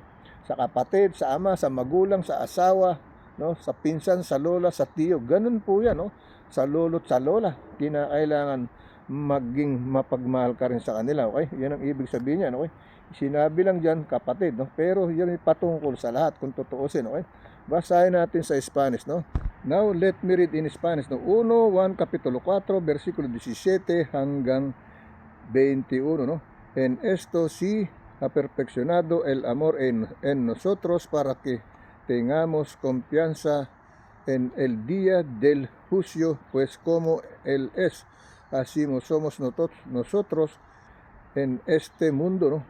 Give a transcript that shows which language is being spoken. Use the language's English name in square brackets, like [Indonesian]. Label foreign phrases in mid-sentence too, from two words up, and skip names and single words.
[Filipino] Sa kapatid, sa ama, sa magulang, sa asawa, no, sa pinsan, sa lola, sa tiyo, ganun po yan, no? Sa lolo't sa lola, kinakailangan maging mapagmahal ka rin sa kanila, okay? Yan ang ibig sabihin niyan, okay? Sinabi lang dyan kapatid, no? Pero yan ay patungkol sa lahat kung tutuusin, okay? Basahin natin sa Spanish, no? [English] Now let me read in Spanish, [Filipino] no? 1 Kapitulo 4 versikulo 17 hanggang 21, no? [Spanish] En esto sí ha perfeccionado el amor en nosotros, para que tengamos confianza en el día del juicio, pues como Él es, así somos nosotros en este mundo, ¿no?